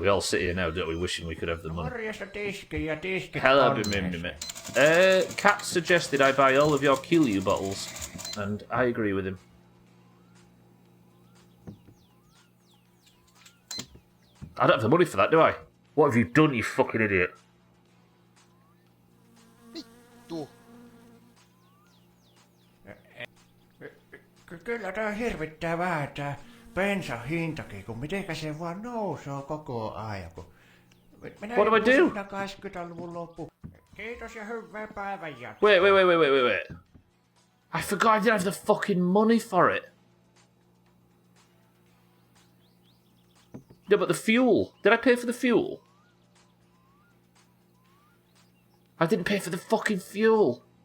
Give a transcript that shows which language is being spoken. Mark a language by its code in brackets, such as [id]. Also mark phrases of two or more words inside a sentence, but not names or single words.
[en] We all sit here now, don't we, wishing we could have the money. Hello, Kat suggested I buy all of your Kilyu bottles, and I agree with him. I don't have the money for that, do I? What have you done, you fucking idiot? [fi] Kyllä tää hirvittää vähän tää bensan hintakin, kun mitenkä se vaan nousee koko ajan. [en] What do I do? [fi] 80-luvun loppu. Kiitos ja hyvää päivän jatkoa. [en] Wait. I forgot I didn't have the fucking money for it. No, but the fuel. Did I pay for the fuel? I didn't pay for the fucking fuel.